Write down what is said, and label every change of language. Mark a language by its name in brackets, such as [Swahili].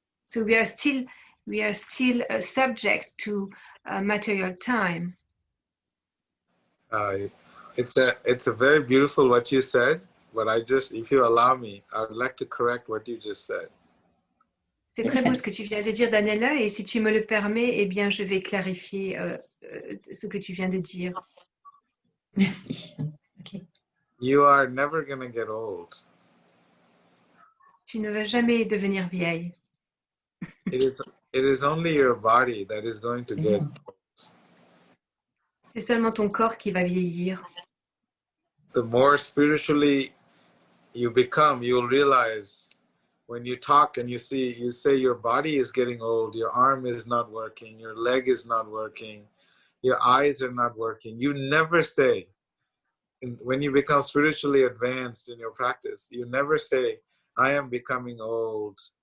[English] So we are still subject to material time. It's a very beautiful what you said, but if you allow me, I would like to correct what you just said. [French] C'est très beau ce que tu viens de dire, Daniela, et si tu me le permets, eh bien, je vais clarifier ce que tu viens de dire. Merci. Okay. [English] You are never going to get old. [French] Tu ne vas jamais devenir vieille. [English] It is only your body that is going to get old. [French] C'est seulement ton corps qui va vieillir. [English] The more spiritually you become, you'll realize when you talk and you say your body is getting old, your arm is not working, your leg is not working, your eyes are not working. You never say, when you become spiritually advanced in your practice, you never say, I am becoming old.